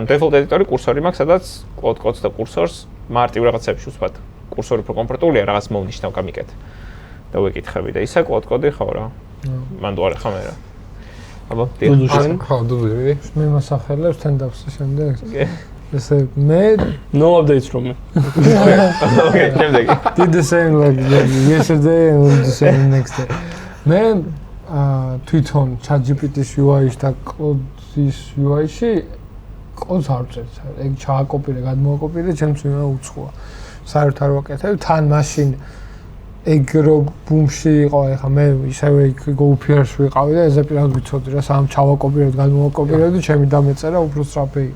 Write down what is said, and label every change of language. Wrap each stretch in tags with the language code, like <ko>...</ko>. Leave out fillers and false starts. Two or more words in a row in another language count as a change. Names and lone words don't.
<ka>default editor-ი კურსორი მაქვს, სადაც cloud code-ს და კურსორს მარტივ რაღაცებში ვსვათ. კურსორი უფრო კომფორტულია რაღაც მოვნიშნავ გამიკეთე. და ვეკითხები და ისა cloud code-ი ხო რა. მანდ ვარ ხა მე რა. აბა, დიახ. ხო, დუდუ. მე მასახელებს stand-up-ს შემდეგ. ესე მე</ka> <en>no updates from me.</en> <ka>Okay, შემდეგი.</ka> <en>did the same like yesterday and will do the same next day.</en> <ka>მე თვითონ ChatGPT-ს UI-ში და Claude-ის UI-ში კოდს არ ვწერთ. ეგ ჩააკოპირე, გადმოაკოპირე, ჩემს ვინა უცხოა. საერთოდ არ ვაკეთებ, თან მაშინ ეგ რო ბუმში იყო, ეხა მე ისევე იქ GoPR-ში ვიყავი და ეზე პირად ვიცოდი რა, სამ ჩავაკოპირებ, გადმოაკოპირებ, ჩემი დამეწერა უფრო სწრაფი იყო.</ka>